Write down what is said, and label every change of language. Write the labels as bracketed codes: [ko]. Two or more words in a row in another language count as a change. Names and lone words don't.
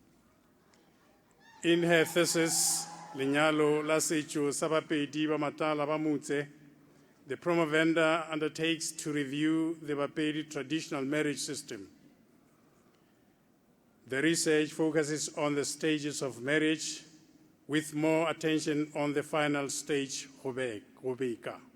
[en] In her thesis, Lenyalo la Setšo sa Bapedi ba Matala ba Motse, the promovenda undertakes to review the Bapedi traditional marriage system. The research focuses on the stages of marriage with more attention on the final stage, Gobeka.